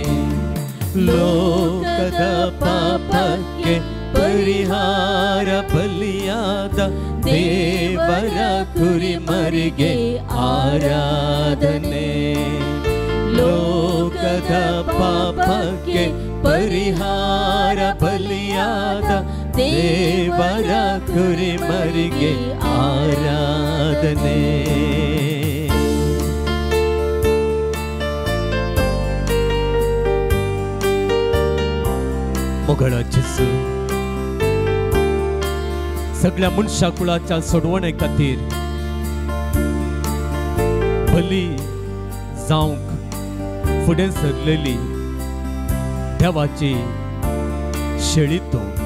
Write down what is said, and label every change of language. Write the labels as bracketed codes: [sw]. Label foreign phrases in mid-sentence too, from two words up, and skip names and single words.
[kn] ಲೋಕದ ಪಾಪಕ್ಕೆ ಪರಿಹಾರ ಬಲಿಯಾದ ದೇವರ ಕುರಿಮರಿಗೆ ಆರಾಧನೆ. ಲೋಕದ ಪಾಪಕ್ಕೆ ಪರಿಹಾರ ಬಲಿಯಾದ ದೇವರ ಕುರಿಮರಿಗೆ ಆರಾಧನೆ. [kok] मोगळा जेजू सगळ्या मनशा कुळाच्या सोडवणे खातीर बली जावंक फुडें सरलेली देवाची शेळी तूं.